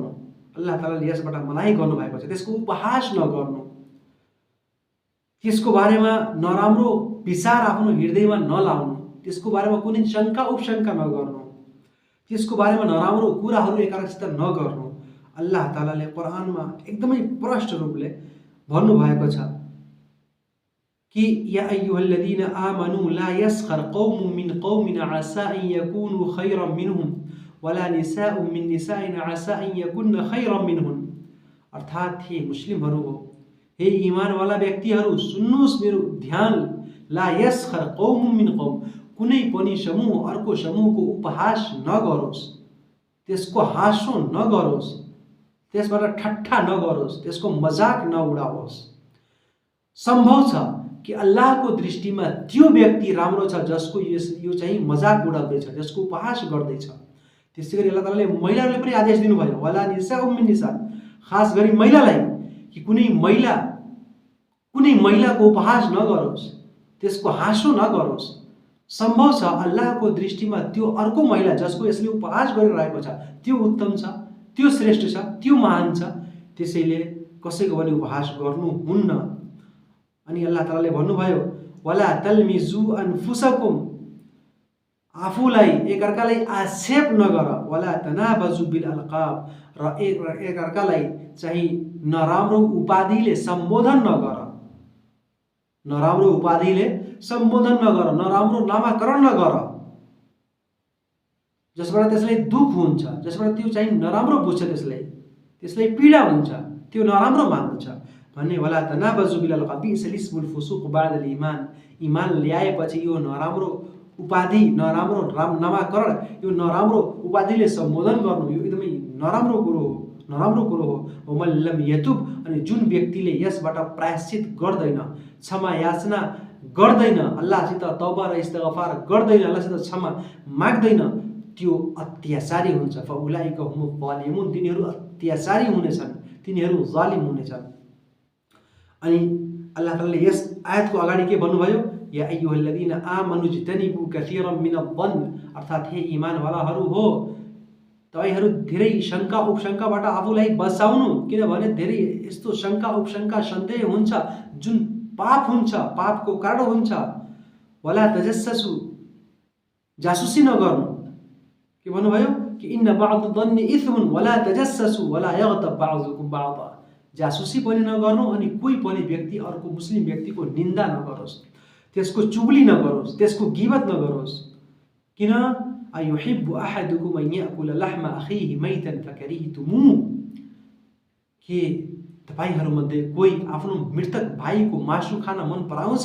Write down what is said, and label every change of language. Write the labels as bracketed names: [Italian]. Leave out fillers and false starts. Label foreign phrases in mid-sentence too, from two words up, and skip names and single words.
[Nepali] अल्लाह तालाले यसबाट मनाही गर्नुभएको छ। त्यसको उपहास नगर्नु, त्यसको बारेमा नराम्रो विचार आफ्नो हृदयमा नलाउनु, त्यसको बारेमा कुनै शङ्का उपशङ्का नगर्नु, त्यसको बारेमा नराम्रो कुराहरू एकअर्कासित नगर्नु। अल्लाह तालाले कुरानमा एकदमै प्रष्ट रूपले भन्नुभएको छ कि [Arabic] يا أيها الذين آمنوا لا يسخر قوم من قوم عسى أن يكونوا خيرا منهم ولا نساء من نساء عسى أن يكن خيرا منهن. [Nepali] अर्थात् हे मुस्लिमहरू हो, हे इमानवाला व्यक्तिहरू, सुन्नुहोस् मेरो ध्यान। [Arabic] لا يسخر قوم من قوم, [Nepali] कुनै पनि समूह अर्को समूहको उपहास नगरोस्, त्यसको हाँसो नगरोस्, त्यसबाट ठट्टा नगरोस्, त्यसको मजाक नउडाओस्। सम्भव छ कि अल्लाहको दृष्टिमा त्यो व्यक्ति राम्रो छ जसको यो चाहिँ मजाक उडाउँदैछ, जसको उपहास गर्दैछ। त्यसै गरी अल्लाह तालाले महिलाहरूले पनि आदेश दिनुभयो [Arabic] ولا نساء من نساء, [Nepali] खास गरी महिलालाई कि कुनै महिलाको उपहास नगरोस्, त्यसको हाँसो नगरोस्, सम्भव छ अल्लाहको दृष्टिमा त्यो अर्को महिला जसको यसले उपहास गरिरहेको छ त्यो उत्तम छ, त्यो श्रेष्ठ छ, त्यो महान छ, त्यसैले कसैको पनि उपहास गर्नुहुन्न। अनि अल्लाह तालाले भन्नुभयो [Arabic] ولا تلمزوا أنفسكم, [Nepali] आफूलाई एकअर्कालाई आक्षेप नगर, [Arabic] ولا تنابزوا بالألقاب, [Nepali] र एकअर्कालाई चाहिँ नराम्रो उपाधिले सम्बोधन नगर, नराम्रो उपाधिले सम्बोधन नगर, नराम्रो नामाकरण नगर, जसबाट त्यसलाई दुख हुन्छ, जसबाट त्यो चाहिँ नराम्रो बुझ्छ, त्यसलाई पीडा हुन्छ, त्यो नराम्रो मान्दछ भन्ने। [Arabic] ولا تنابزوا بالألقاب بئس الاسم الفسوق بعد الإيمان, [Nepali] ईमान ल्याएपछि यो नराम्रो उपाधि, नराम्रो नामाकरण, यो नराम्रो उपाधिले सम्बोधन गर्नु यो एकदमै नराम्रो कुरो हो। [Arabic] ومن لم يتب, [Nepali] अनि जुन व्यक्तिले यसबाट प्रायश्चित गर्दैन, क्षमा याचना गर्दैन, अल्लाहसित तौबा र इस्तिगफार गर्दैन, अल्लाहसित क्षमा माग्दैन, त्यो अत्याचारी हुन्छ। [Arabic] فأولئك هم الظالمون, [Nepali] तिनीहरू अत्याचारी हुनेछन्, तिनीहरू जालिम हुनेछन्। अनि अल्लाह तालाले यस आयतको अगाडि के भन्नुभयो, [Arabic] يا أيها الذين آمنوا اجتنبوا كثيرا من الظن, [Nepali] अर्थात् हे ईमानवालाहरू हो, तपाईहरू धेरै शङ्का उपशङ्काबाट आफूलाई बचाउनु, किनभने धेरै यस्तो शङ्का उपशङ्का सन्देह हुन्छ जुन पाप हुन्छ, पापको कारण हुन्छ। [Arabic] ولا تجسسوا, [Nepali] जासुसी नगर्नु। के भन्नुभयो कि [Arabic] إن بعض الظن إثم ولا تجسسوا ولا يغتب بعضكم بعضا, [Nepali] जासुसी पनि नगर्नु, अनि कोही पनि व्यक्ति अर्को मुस्लिम व्यक्तिको निन्दा नगरोस्, त्यसको चुगली नगरोस्, त्यसको गिबत नगरोस्। किन [Arabic] أيحب أحدكم أن يأكل لحم أخيه ميتا فكرهتموه, [Nepali] के तपाईहरुमध्ये कोही आफ्नो मृतक भाइको मासु खान मन पराउँछ?